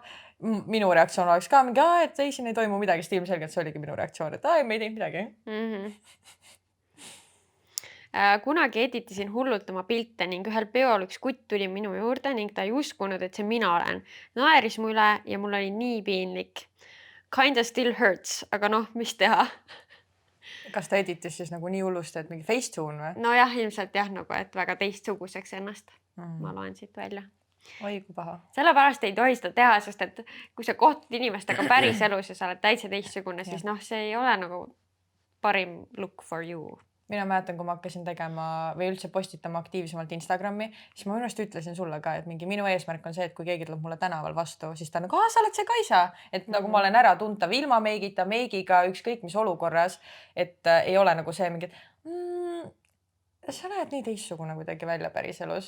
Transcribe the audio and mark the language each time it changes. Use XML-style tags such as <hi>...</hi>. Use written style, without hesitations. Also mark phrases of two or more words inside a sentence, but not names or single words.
<et>Minu reaktsioon oleks ka mingi, et ei, siin ei toimu midagi. Sest ilmselgelt see oligi minu reaktsioon, et me ei teinud midagi. Kunagi editisin hullult oma pilte ning ühel peol üks kutt tuli minu juurde ning ta ei uskunud, et see mina olen. Naeris mu üle ja mul oli nii piinlik.</et> <en>Kinda still hurts,</en> <et>aga noh, mis teha? Kas ta editis siis nagu nii hullusti, et mingi Facetune või? No jah, ilmselt jah, nagu, et väga teistsuguseks ennast. Ma loen siit välja. Oi, kui paha. Sellepärast ei tohi seda teha, sest et kui sa kohtud inimestega päris elus ja sa oled täitsa teistsugune, siis noh, see ei ole nagu parim</et> <en>look for you.</en> <et>Mina mäletan, kui ma hakkasin tegema või üldse postitama aktiivsemalt Instagrami, siis ma minu arust ütlesin sulle ka, et mingi minu eesmärk on see, et kui keegi tuleb mulle tänaval vastu, siis ta on nagu, sa oled see Kaisa. Et nagu ma olen ära tuntav ilma meigita, meigiga, ükskõik mis olukorras, et ei ole nagu see mingi, et sa näed nii teistsugune kuidagi välja päris elus.</et>